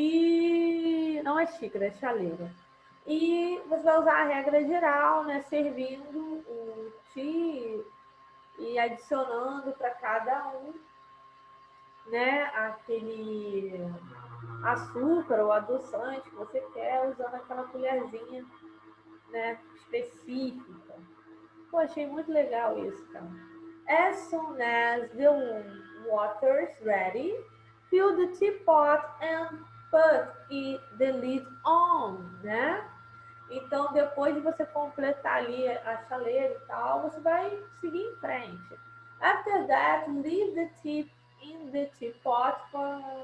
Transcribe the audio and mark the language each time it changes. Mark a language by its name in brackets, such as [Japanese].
[Portuguese] E não é xícara, é chaleira. E você vai usar a regra geral, né, servindo o tea e adicionando para cada um, né, aquele açúcar ou adoçante que você quer, usando aquela colherzinha, né, específica. Pô, achei muito legal isso, cara. [English] As soon as the water's ready, fill the teapot and put the lid on, né? [Portuguese] Então, depois de você completar ali a chaleira e tal, você vai seguir em frente. [English] After that, leave the tea in the teapot for...